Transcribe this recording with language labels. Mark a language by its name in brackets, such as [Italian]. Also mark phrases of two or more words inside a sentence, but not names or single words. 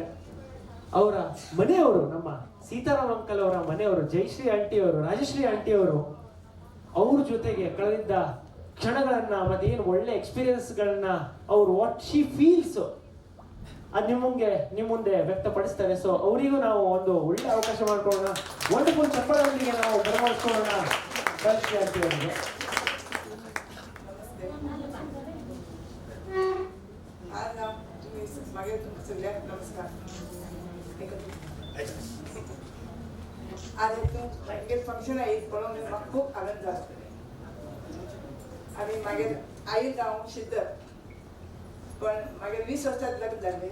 [Kannada] ಅವರ ಮನೆಯವರು, ನಮ್ಮ ಸೀತಾರಾಮ್ ಅಂಕಲ್ ಅವರ ಮನೆಯವರು, ಜಯಶ್ರೀ ಆಂಟಿ ಅವರು, ರಾಜಶ್ರೀ ಆಂಟಿ ಅವರು, ಅವ್ರ ಜೊತೆಗೆ ಕಳೆದಿದ್ದ ಕ್ಷಣಗಳನ್ನ ಮತ್ತೆ ಏನು ಒಳ್ಳೆ ಎಕ್ಸ್ಪೀರಿಯನ್ಸ್ ಗಳನ್ನ ಅವ್ರು [English] what she feels [Kannada] ಅದು ನಿಮ್ಮ ಮುಂದೆ ವ್ಯಕ್ತಪಡಿಸ್ತಾರೆ. ಸೊ ಅವರಿಗೂ ನಾವು ಒಂದು ಒಳ್ಳೆ ಅವಕಾಶ ಮಾಡ್ಕೊಳ್ಳೋಣ. ವಂಡರ್ಫುಲ್ ಚಪ್ಪಳದೊಂದಿಗೆ ನಾವು ಬರಮಾಡಿಸ್ಕೊಳ್ಳೋಣ ರಾಜಶ್ರೀ ಆಂಟಿ ಅವರಿಗೆ. [Konkani] नमस्कार. आज एक फंक्शन आहे, म्हणून म्हाका खूप आनंद जालो. आनी मागीर आईक हांव शिद्दर, पण मागीर 20 वर्सां लग्न जालें.